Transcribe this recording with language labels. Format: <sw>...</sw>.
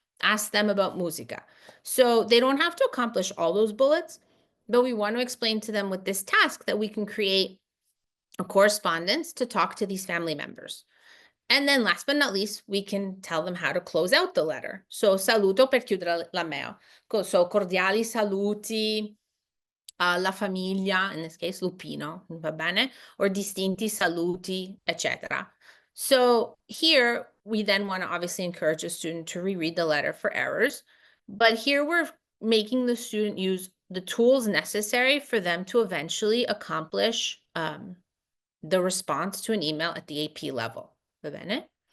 <en>Ask them about musica. So they don't have to accomplish all those bullets, but we want to explain to them with this task that we can create a correspondence to talk to these family members. And then last but not least, we can tell them how to close out the letter.</en> <it>So saluto per chiudere la mail. So cordiali saluti alla famiglia, in this case Lupino, va bene? Or distinti saluti, etc.</it> <en>So here we then want to obviously encourage a student to reread the letter for errors. But here we're making the student use the tools necessary for them to eventually accomplish the response to an email at the AP level. Va bene?</en>